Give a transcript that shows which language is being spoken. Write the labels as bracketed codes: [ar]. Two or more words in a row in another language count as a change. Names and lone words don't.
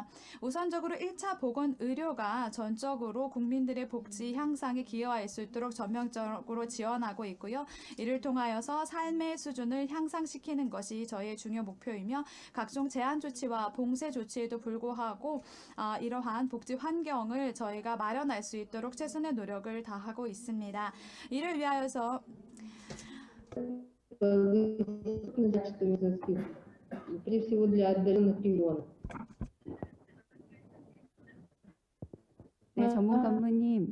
[ko] 우선적으로 1차 보건 의료가 전적으로 국민들의 복지 향상에 기여할 수 있도록 전면적으로 지원하고 있고요. 이를 통하여서 삶의 수준을 향상시키는 것이 저희의 중요 목표이며 각종 제한 조치와 봉쇄 조치에도 불구하고 이러한 복지 환경을 저희가 마련할 수 있도록 최선의 노력을 다하고 있습니다. 이를 위하여서 [ru] Значит, медицинских, прежде всего для отдаленных регионов. [ko] 네, 전문가님.